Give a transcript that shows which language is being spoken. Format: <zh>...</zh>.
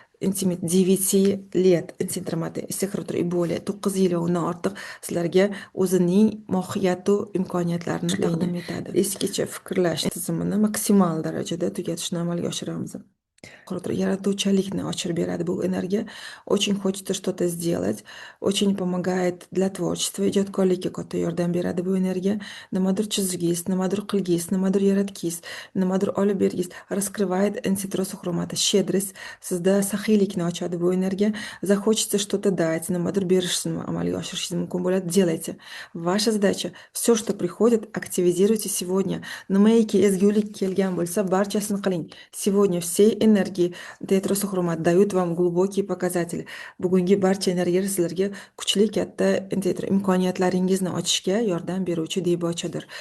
<uz>9 let intidramaty sekretor и более 9 yil va undan ortiq sizlarga o'zining mohiyatu imkoniyatlarini taqdim etadi. Eskicha fikrlash tizimini maksimal darajada tugatishni amalga oshiramiz. Yaratuvchanlikni ochirib beradi bu energiya.</uz> <ru>Очень хочется что-то сделать, очень помогает для творчества,</ru> <uz>ijodkorlikka katta yordam beradi bu energiya. Nimadir chizgingiz, nimadir qilgingiz, nimadir yaratgingiz, nimadir olib bergingiz,</uz> <ru>раскрывает интегратор-синтетромата, щедрость,</ru> <uz>sizda saxiylikni ochadi bu energiya.</uz> <ru>Захочется что-то дать,</ru> <uz>nimadir berishni amalga oshirishingiz mumkin bo'ladi.</uz> <ru>Делайте. Ваша задача все, что приходит, активизируйте сегодня.</ru> <uz>Nimaiki ezgulik kelgan bo'lsa, barchasini qiling.</uz> <ru>Сегодня все энергии интегратор-синтетромат дают вам глубокие показатели.</ru> <uz>Bugungi barcha energiyalar sizlarga kuchli katta imkoniyatlaringizni ochishga yordam beruvchi debochadir.</uz>